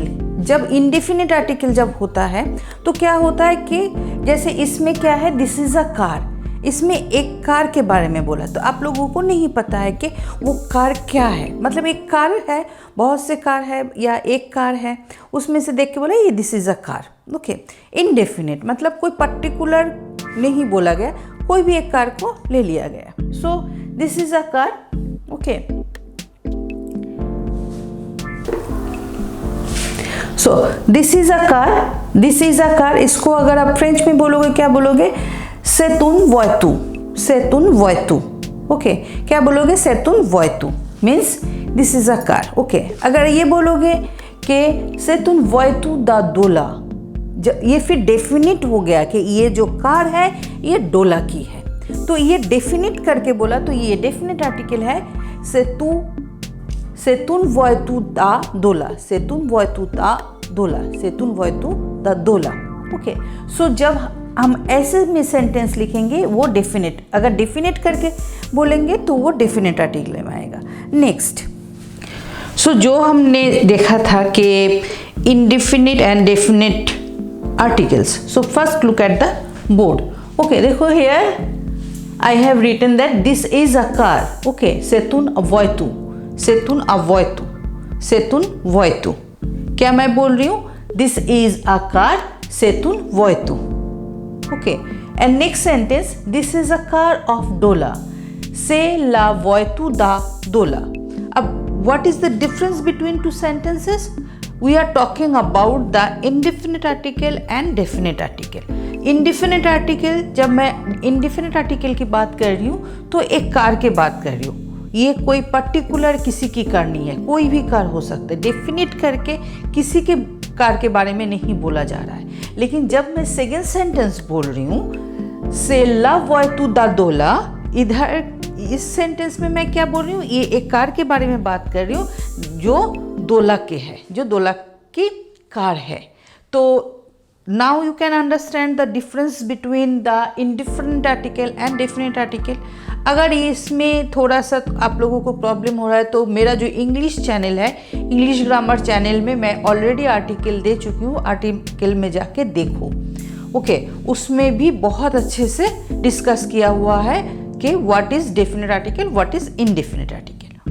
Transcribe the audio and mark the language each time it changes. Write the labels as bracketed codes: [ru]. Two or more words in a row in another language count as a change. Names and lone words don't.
[hi] जब [en] indefinite article [hi] जब होता है तो क्या होता है कि जैसे इसमें क्या है, [en] this is a car, [hi] इसमें एक कार के बारे में बोला, तो आप लोगों को नहीं पता है कि वो कार क्या है। मतलब एक कार है, बहुत से कार है या एक कार है, उसमें से देख के बोला ये [en] this is a car. [hi] ओके, इनडेफिनिट मतलब कोई पर्टिकुलर नहीं बोला गया, कोई भी एक कार को ले लिया गया। [en] So this is a car. Okay, so this is a car, this is a car, [hi] इसको अगर आप फ्रेंच में बोलोगे क्या बोलोगे, [fr] c'est une voiture, c'est une voiture। [hi] ओके, क्या बोलोगे, [fr] c'est une voiture [en] means this is a car. [hi] ओके, अगर ये बोलोगे कि [fr] c'est une voiture da dola, [hi] ये फिर डेफिनिट हो गया कि ये जो कार है ये डोला की है, तो ये डेफिनिट करके बोला, तो ये [en] definite article [hi] है। [fr] c'est une voiture da dola, c'est une voiture da dola, c'est une voiture da dola। [hi] ओके, सो जब हम ऐसे में सेंटेंस लिखेंगे वो डेफिनेट, अगर डेफिनेट करके बोलेंगे तो वो [en] definite article [hi] में आएगा। नेक्स्ट, सो जो हमने देखा था कि [en] indefinite and definite articles. So first look at the board. Okay, देखो here I have written that this is a car। ओके, [fr] c'est une voiture, c'est une voiture, c'est une voiture। [hi] क्या मैं बोल रही हूँ, [en] this is a car, [fr] c'est une voiture। [en] Okay, and next sentence, this is a car of Dola, [fr] c'est la voiture da Dola। [en] अब what is the difference between two sentences? We are talking about the indefinite article and definite article। indefinite article, [hi] जब मैं [en] indefinite article [hi] की बात कर रही हूँ तो एक कार की बात कर रही हूँ, ये कोई पर्टिकुलर किसी की कार नहीं है, कोई भी कार हो सकता है। डेफिनेट करके किसी के कार के बारे में नहीं बोला जा रहा है। लेकिन जब मैं [en] second sentence [hi] बोल रही हूँ, [fr] c'est la voiture da dola, [hi] इधर इस सेंटेंस में मैं क्या बोल रही हूँ, ये एक कार के बारे में बात कर रही हूँ जो डोला के है, जो डोला की कार है। [en] तो now you can understand the difference between the indifferent article and definite article। [hi] अगर इसमें थोड़ा सा आप लोगों को प्रॉब्लम हो रहा है तो मेरा जो [en] English channel [hi] है, [en] English grammar channel [hi] में मैं [en] already article [hi] दे चुकी हूँ, आर्टिकल में जाके देखो। ओके, उसमें भी बहुत अच्छे से डिस्कस किया हुआ है कि [en] what is definite article, what is indefinite article.